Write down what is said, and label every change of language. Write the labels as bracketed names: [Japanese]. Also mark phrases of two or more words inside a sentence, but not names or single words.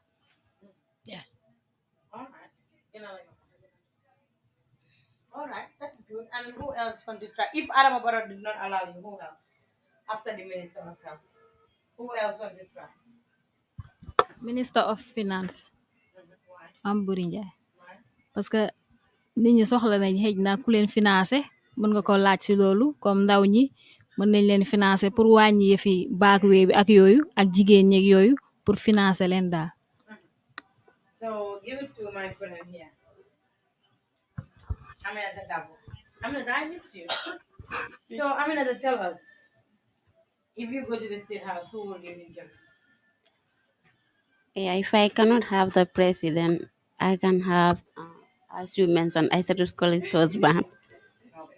[English] Yes. All right, that's good. And who else want to try? If Adam Barrow did not allow you, who else? After the Minister of Health, who else want to try? Minister of Finance [Wolof] am Buri Njie [French] parce que [Wolof] nit ñi soxla nañ xëj na ku leen financer mën nga ko laaj ci loolu comme ndaw ñi mën nañ leen financer pour wàññi yëfi baak wee bi ak yooyu ak jigéen ñeeg yooyu [French] pour financer [Wolof] leen daal. [English] So give it to my friend here. Aminata Dabo. Aminata, I miss you. So Aminata, tell us, if you go to the State House, who will you interview? Yeah, if I cannot have the president, I can have, as you mentioned, I said to call it husband. Okay.